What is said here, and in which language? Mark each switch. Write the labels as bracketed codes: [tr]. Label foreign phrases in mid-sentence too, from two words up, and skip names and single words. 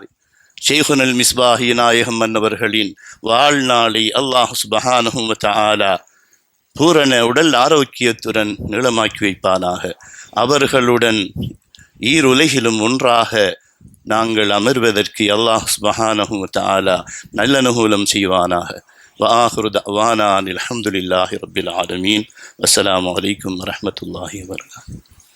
[ta] ஷெய்குனல் மிஸ்பாஹி நாயகம் மன்னவர்களின் வாழ்நாளை [ar] الله سبحانه وتعالى [ta] பூரண உடல் ஆரோக்கியத்துடன் நீளமாக்கி வைப்பானாக. அவர்களுடன் ஈருலகிலும் ஒன்றாக நாங்கள் அமர்வதற்கு [ar] الله سبحانه وتعالى [ta] நல்ல அனுகூலம் செய்வானாக. [ar] وآخر دعوانا الحمد لله رب العالمين والسلام عليكم ورحمة الله وبركاته.